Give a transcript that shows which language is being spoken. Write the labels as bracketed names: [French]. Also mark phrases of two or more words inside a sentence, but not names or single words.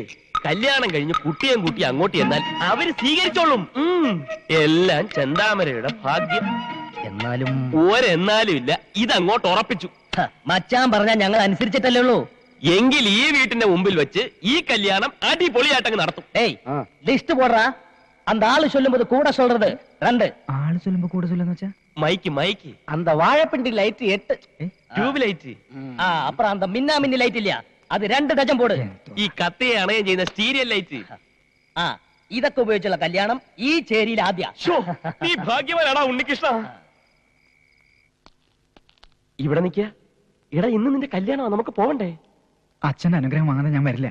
[Malayalam] കല്യാണം കഴിഞ്ഞ് കുട്ടിയും കുട്ടി അങ്ങോട്ട് എന്നാൽ അവര് സ്വീകരിച്ചോളും. എല്ലാം ചെന്താമരയുടെ ഭാഗ്യം. എന്നാലും ഒരെന്നാലും ഇല്ല, ഇതങ്ങോട്ട് ഉറപ്പിച്ചു. മച്ചാൻ പറഞ്ഞാൽ ഞങ്ങൾ അനുസരിച്ചിട്ടല്ലേ ഉള്ളൂ. എങ്കിൽ ഈ വീട്ടിന്റെ മുമ്പിൽ വെച്ച് ഈ കല്യാണം അടിപൊളിയായിട്ടങ്ങ് നടത്തും. ഏയ് ലിസ്റ്റ് പോടാ. [Tamil] அந்த ஆளு சொல்லும்போது கூட சொல்றது 2. [Malayalam] ആള് ചൊല്ലുമ്പോ കൂടെ ചൊല്ലെന്ന് വെച്ചാ മൈക്ക് മൈക്ക് [Tamil] அந்த வாழைப்பிண்டி லைட் 8. [English] tube light. [Tamil] அப்புறம் அந்த மின்னா மின்னி லைட் இல்லையா, அது 2 டஜன் போடு. [Malayalam] ഈ കത്തയെ അണയം ചെയ്യുന്ന സ്റ്റീരിയൽ ലൈറ്റ്. ഇതൊക്കെ ഉപയോഗിച്ചുള്ള കല്യാണം ഈ ചേരിയിൽ ആദ്യ. നീ ഭാഗ്യവാനാടാ ഉണ്ണികൃഷ്ണ. ഇവിടെ നിൽക്കുക. എടാ ഇന്ന് നിന്റെ കല്യാണമാ, നമുക്ക് പോവണ്ടേ? അച്ഛന്റെ അനുഗ്രഹം വാങ്ങാതെ ഞാൻ വരില്ല.